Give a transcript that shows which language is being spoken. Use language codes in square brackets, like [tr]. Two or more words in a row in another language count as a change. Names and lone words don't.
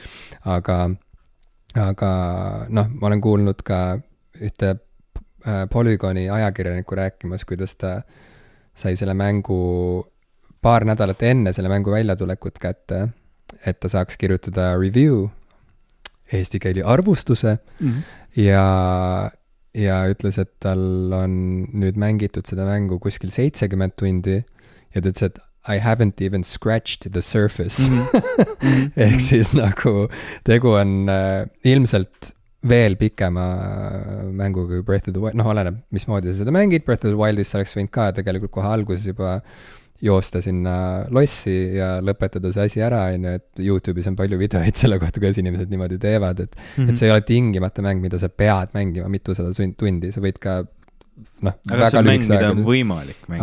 [et] Aga noh, ma olen kuulnud ka ühte Polygoni ajakirjaniku rääkimas, kuidas ta sai selle mängu paar nädalat enne selle mängu väljatulekut kätte, et ta saaks kirjutada review, eesti keeli arvustuse ja ütles, et tal on nüüd mängitud seda mängu kuskil 70 tundi ja ta ütles, et [en] I haven't even scratched the surface. [et] Ehk siis nagu tegu on ilmselt veel pikema mänguga kui Breath of the Wild, oleneb, mismoodi sa seda mängid, Breath of the Wildist oleks võinud ka tegelikult kohe alguses juba joosta sinna lossi ja lõpetada see asi ära, et YouTube'is on palju videoid selle kohta, kuidas inimesed niimoodi teevad, et see ei ole tingimata mäng, mida sa pead mängima mitusada tundi, sa võid ka aga see on mäng, mida on võimalik mängida.